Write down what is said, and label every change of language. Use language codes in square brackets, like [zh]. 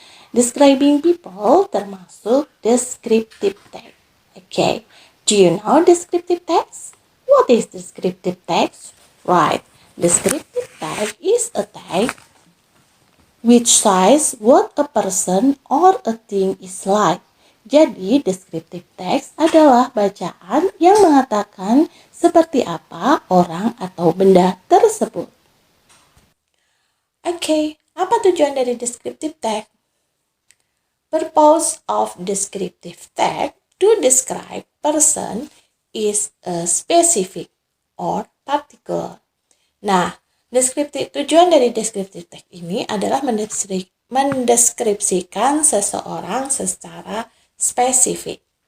[en] Describing people termasuk descriptive text. Okay, do you know descriptive text? What is descriptive text? Right, descriptive text is a text which says what a person or a thing is like. [id] Jadi, descriptive text adalah bacaan yang mengatakan seperti apa orang atau benda tersebut. Oke, apa tujuan dari descriptive text? [en] Purpose of descriptive text to describe person is a specific or particular. [id] Nah, tujuan dari descriptive text ini adalah mendeskripsikan seseorang secara spesifik.